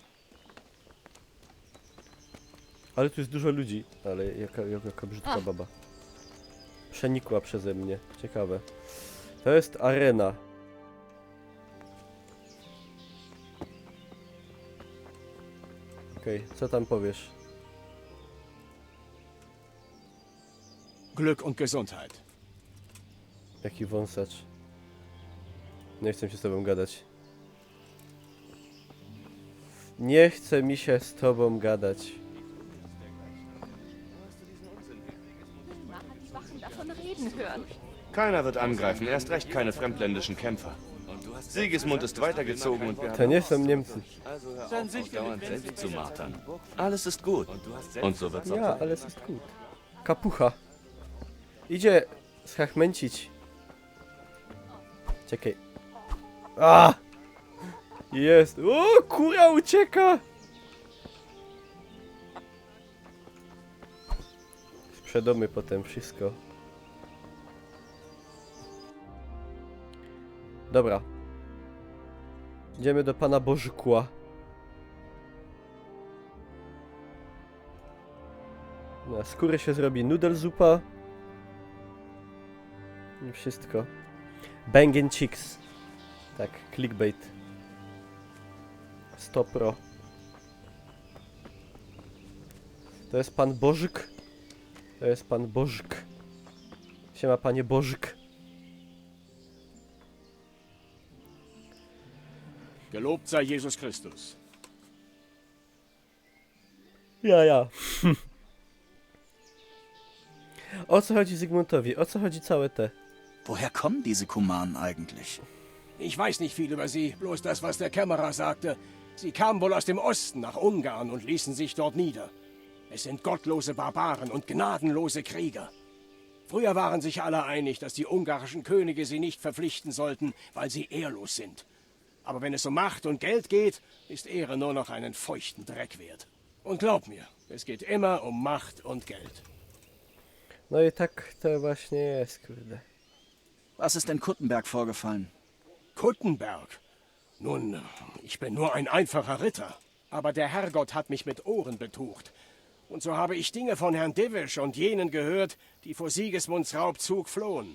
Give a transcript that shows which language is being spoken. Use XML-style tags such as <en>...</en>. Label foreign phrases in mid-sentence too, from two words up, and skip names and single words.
<pl>Ale tu jest dużo ludzi. Ale jaka brzydka baba. Przenikła przeze mnie. Ciekawe. To jest arena. Okej, co tam powiesz?</pl> <de>Glück und Gesundheit.</de> <pl>Jaki wąsacz. Nie chcę się z tobą gadać. Nie chce mi się z tobą gadać.</pl> <de>Die Wachen davon reden hören. Keiner wird angreifen, erst recht keine fremdländischen Kämpfer. Sigismund ist weitergezogen und wir</de> <pl>To nie są Niemcy.</pl> <de>sein sich dauernd selbst zu martern. Alles ist gut. Und so wird's auch</de> <pl>Ja, ale jest gut. Kapucha. Idzie schachmęcić. Czekaj. A! Jest. O, kura ucieka! Sprzedomy potem wszystko. Dobra. Idziemy do pana Bożykła. Na skórę się zrobi noodle zupa. I wszystko.</pl> <en>Bang and chicks.</en> <pl>Tak, clickbait. 100%. To jest pan Bożyk. To jest pan Bożyk. Siema, panie Bożyk.</pl> <de>Gelobt sei Jesus Christus. Ja.</de> <pl>O co chodzi Zygmuntowi? O co chodzi całe te?</pl> <de>Woher kommen diese Kumanen eigentlich? Ich weiß nicht viel über sie, bloß das, was der Kämmerer sagte. Sie kamen wohl aus dem Osten nach Ungarn und ließen sich dort nieder. Es sind gottlose Barbaren und gnadenlose Krieger. Früher waren sich alle einig, dass die ungarischen Könige sie nicht verpflichten sollten, weil sie ehrlos sind. Aber wenn es um Macht und Geld geht, ist Ehre nur noch einen feuchten Dreck wert. Und glaub mir, es geht immer um Macht und Geld.</de> <pl>No i tak to właśnie jest, kurde.</pl> <de>Was ist in Kuttenberg vorgefallen? Kuttenberg? Nun, ich bin nur ein einfacher Ritter. Aber der Herrgott hat mich mit Ohren betucht. Und so habe ich Dinge von Herrn Divisch und jenen gehört, die vor Sigismunds Raubzug flohen.</de>